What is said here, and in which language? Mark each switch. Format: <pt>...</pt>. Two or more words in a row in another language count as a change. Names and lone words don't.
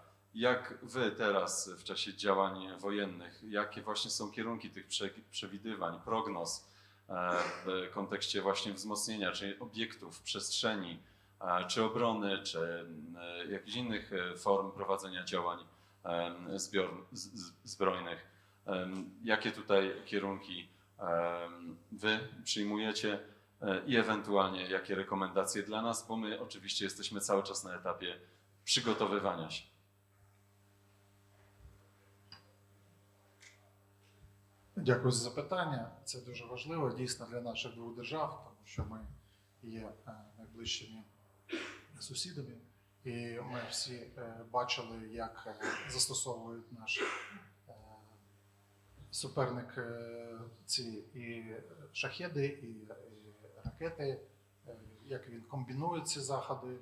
<pl>Jak Wy teraz w czasie działań wojennych, jakie właśnie są kierunki tych przewidywań, prognoz w kontekście właśnie wzmocnienia, czy obiektów, przestrzeni, czy obrony, czy jakichś innych form prowadzenia działań zbrojnych? Jakie tutaj kierunki Wy przyjmujecie i ewentualnie jakie rekomendacje dla nas, bo my oczywiście jesteśmy cały czas na etapie przygotowywania się.</pl> <uk>Дякую за запитання. Це дуже важливо дійсно для наших двох держав, тому що ми є найближчими сусідами. І ми всі бачили, як застосовують наш суперник ці і шахеди, і ракети, як він комбінує ці заходи.</uk>